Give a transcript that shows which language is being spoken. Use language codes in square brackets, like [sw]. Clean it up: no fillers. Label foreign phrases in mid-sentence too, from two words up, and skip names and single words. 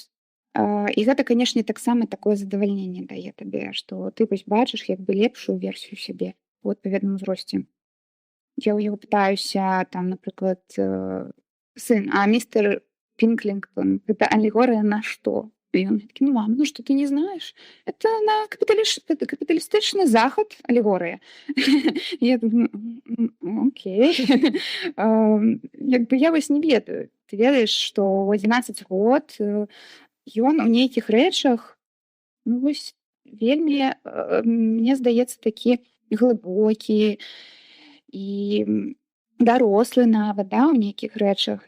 [be] І гэта, канешне, таксама такое задавальненне дае табе, што ты бачыш як бы лепшую версію сябе у адпаведным узросце. Я ў яго пытаюся, там, напрыклад, сын, а містер Пінклінгтон, гэта алегорыя на што? [ru] И он таки, мам, что ты не знаешь? Это на капиталистичный Захад алегория. Я думаю, окей. [be] Як бы я не ведаю. Ты ведаеш, што ў 11 год ён у нейкіх рэчах вельмі, мне здаецца, такі глыбокі і дарослы нават, у нейкіх рэчах.